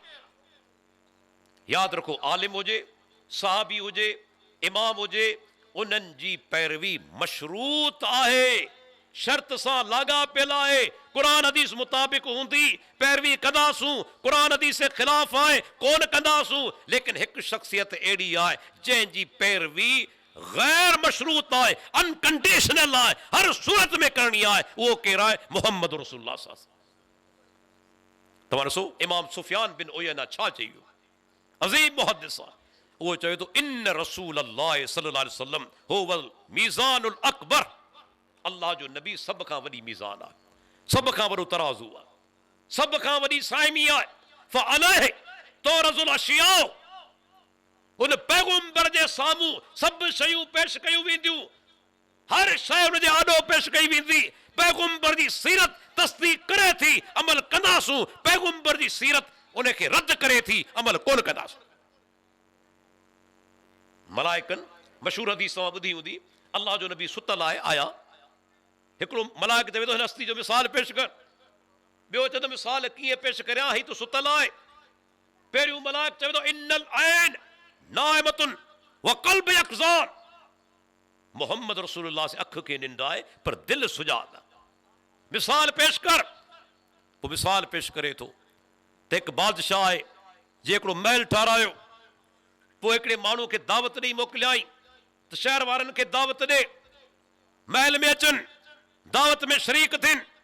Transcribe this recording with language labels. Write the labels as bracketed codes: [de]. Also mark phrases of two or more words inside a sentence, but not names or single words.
[sd] यादि रखो, आलिम हुजे, साहबी हुजे, इमाम हुजे, उन्हनि जी पैरवी मशरूत आहे, शर्त सां लाॻापियल आहे। क़ुरान हदीस मुताबिक़ हूंदी पैरवी कंदासूं, क़ुरान हदीस जे ख़िलाफ़ आहे कोन कंदासूं। लेकिन हिकु शख़्सियत अहिड़ी आहे जंहिंजी पैरवी गैर मशरूत आए, अनकंडीशनल आए, हर सूरत में करनी आए, [hi] वो कह रहा है [ar] محمد رسول الله صلى الله عليه وسلم. [sd] तव्हां ॾिसो इमाम सुफियान बिन उयैना छा चयो, अज़ीम मुहद्दिस आहे, वो चवे तो [ar] إن رسول الله صلى الله عليه وسلم هو الميزان الأكبر, [sd] अल्लाह जो नबी सब खां वॾी मीज़ान आहे, सब खां वॾो तराज़ू आहे, सब खां वॾी साइमी आहे। [ar] فعليه تعرض الأشياء, [sd] उन पैगंबर जे साम्हूं सभु शयूं पेश कयूं वेंदियूं, हर शइ उन जे आॾो पेश कई वेंदी। पैगंबर जी सीरत तस्दीक करे थी, अमल कंदासूं, पैगंबर जी सीरत उनखे रद्द करे थी, अमल कोन कंदासूं। मलाइकन मशहूर हदीस तव्हां ॿुधी हूंदी, अल्लाह जो नबी सुतल आहे, आया हिकिड़ो मलाइक चवे थो हिन हस्ती जो मिसाल पेश कर, ॿियो चए थो मिसाल कीअं पेश करियां, ही तो सुतल आहे। पहिरियों मलाइक चवे थो [ar] إن العين نائمة و القلب يقظان, [sd] मोहम्मद रसूलुल्लाह से अख खे निंड आहे पर दिल सुजाग आहे, मिसाल पेश कर। पोइ मिसाल पेश करे थो त हिकु बादशाह आहे जे हिकिड़ो महल ठारायो, पोइ हिकिड़े माण्हू खे दावत ॾेई मोकिलियाई त शहर वारनि खे दावत ॾे, महल में अचनि, दावत में शरीक थियनि।